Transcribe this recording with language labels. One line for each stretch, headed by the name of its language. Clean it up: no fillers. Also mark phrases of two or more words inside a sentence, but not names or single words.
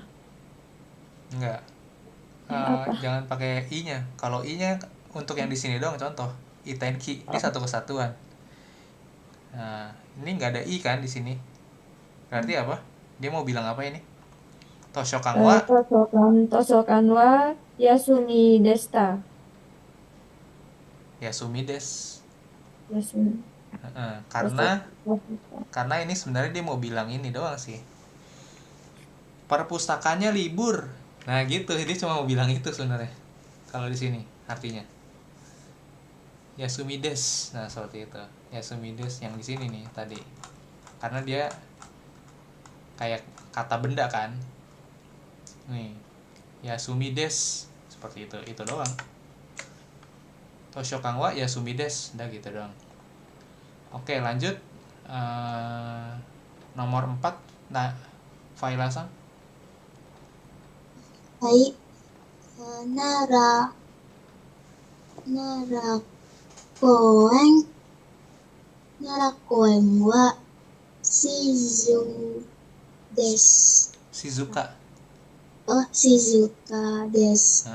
Indonesian: Enggak. Apa? Jangan pakai i-nya. Kalau i-nya untuk yang di sini doang contoh. Itenki, ini satu kesatuan. Nah, ini nggak ada i kan di sini. Berarti apa? Dia mau bilang apa ini?
Japanese: 図書館は図書館は休みでした. 休みです. Yasumi.
Indonesian: Karena ini sebenarnya dia mau bilang ini doang sih. Perpustakaannya libur. Nah gitu, dia cuma mau bilang itu sebenarnya. Kalau di sini artinya
Japanese: 休みです.
Indonesian: Nah seperti itu.
Japanese: 休みです
Indonesian: yang di sini nih tadi. Karena dia kayak kata benda kan. Nih.
Japanese: 休みです.
Indonesian: Seperti itu. Itu doang.
Japanese: 図書館は休みです.
Indonesian: Udah gitu doang. Oke, lanjut. Nomor 4. Nah, Faila-san.
Japanese: はい。奈良公園. 奈良公園は Shizuka. Oh, 静かです.